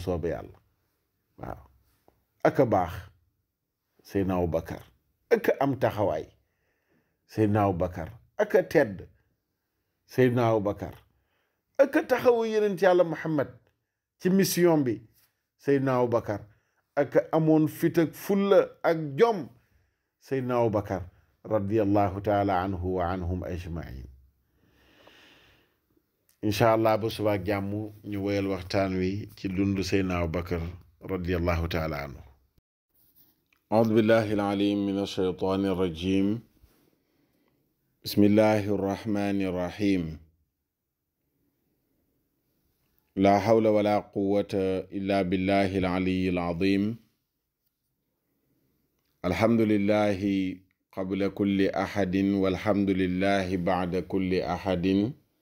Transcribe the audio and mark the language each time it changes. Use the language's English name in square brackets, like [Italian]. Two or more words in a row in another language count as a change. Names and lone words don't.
[Wolof] soobee yàlla waaw ak a baax Seydina Abubakar ak am taxawaay Seydina Abubakar ak a tedd Seydina Abubakar ak a taxawu yenent yàlla Muhammad ci mission bi Seydina Abubakar ak amoon fit ak fulla ak jom Seydina Abubakar [Arabic] رضي الله تعالى عنه وعنهم أجمعين إن شاء الله [Wolof] ba subaak jàmm ñu woyal waxtaan wi ci dundu [Arabic] Seydina Abubakar رضي الله تعالى عنه أعوذ بالله العليم من الشيطان الرجيم بسم الله الرحمن الرحيم لا حول ولا قوة إلا بالله العلي العظيم الحمد لله قبل كل أحد والحمد لله بعد كل أحد